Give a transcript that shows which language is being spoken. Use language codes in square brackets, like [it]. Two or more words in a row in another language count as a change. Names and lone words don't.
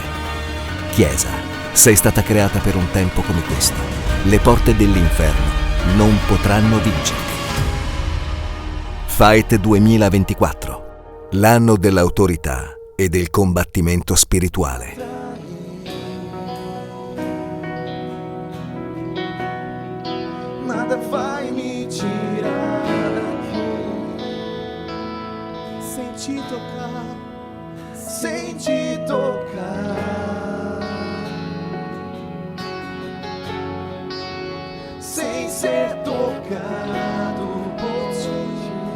[it] Chiesa, sei stata creata per un tempo come questo. Le porte dell'inferno non potranno vincerti. Fight 2024, l'anno dell'autorità e del combattimento spirituale. [pt] Nada vai me tirar daqui, sem te tocar, sem te tocar, sem ser tocado por ti.